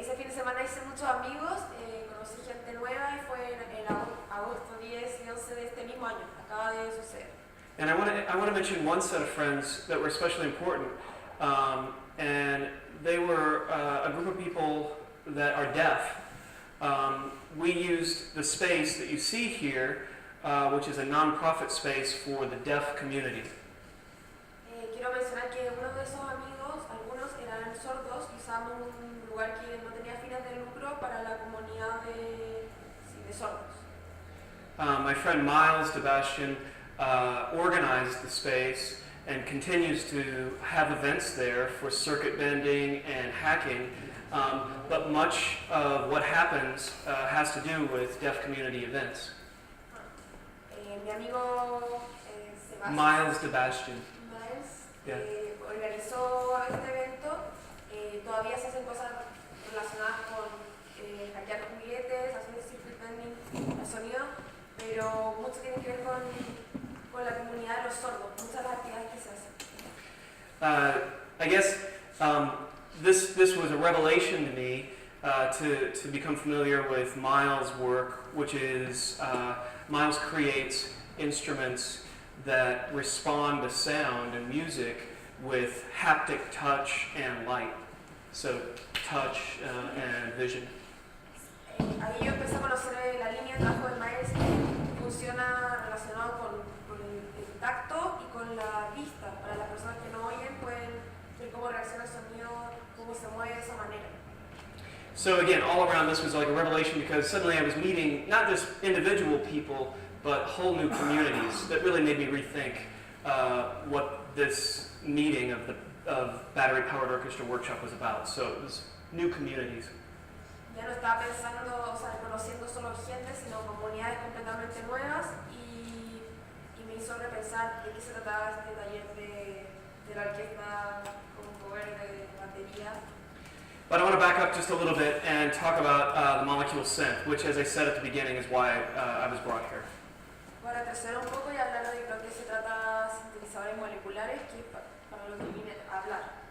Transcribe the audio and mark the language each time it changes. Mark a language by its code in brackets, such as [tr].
[es] Ese fin de semana hice muchos amigos, conocí gente nueva, y fue en agosto 10 y 11 de este mismo año. Acaba de suceder. [en] And I want to mention one set of friends that were especially important, and they were a group of people that are deaf. We used the space that you see here, which is a non-profit space for the deaf community. [es] Quiero mencionar que uno de esos amigos, algunos eran sordos, y usábamos un lugar que no tenía fines de lucro para la comunidad de sordos. [en] My friend Miles Sebastian organized the space and continues to have events there for circuit bending and hacking, but much of what happens has to do with deaf community events. [es] Mi amigo Sebastián, [en] Miles Sebastian. Yeah. [es] Organizó este evento. Todavía se hacen cosas relacionadas con hackear juguetes, hacer circuit bending, el sonido, pero mucho tiene que ver con la comunidad de los sordos, muchas de las actividades que se hacen. [en] I guess this was a revelation to me to become familiar with Miles' work, which is Miles creates instruments that respond to sound and music with haptic touch and light. So touch and vision. [es] ahí yo empecé a conocer la línea de trabajo de Myers que funciona relacionado con el tacto y con la vista. Para las personas que no oyen pueden ver cómo reacciona el sonido, cómo se mueve de esa manera. [en] So again, all around this was like a revelation because suddenly I was meeting not just individual people, but whole new communities that really made me rethink what this meeting of battery-powered orchestra workshop was about. So it was new communities. [es] Ya no estaba pensando, o sea, conociendo solo gente, sino comunidades completamente nuevas y me hizo repensar de qué se trataba este taller de la orquesta con poder de batería. [en] But I want to back up just a little bit and talk about the molecule synth, which, as I said at the beginning, is why I was brought here. [es] Para crecer un poco y hablar de lo que se trata sintetizadores moleculares, que es para lo que vine a hablar.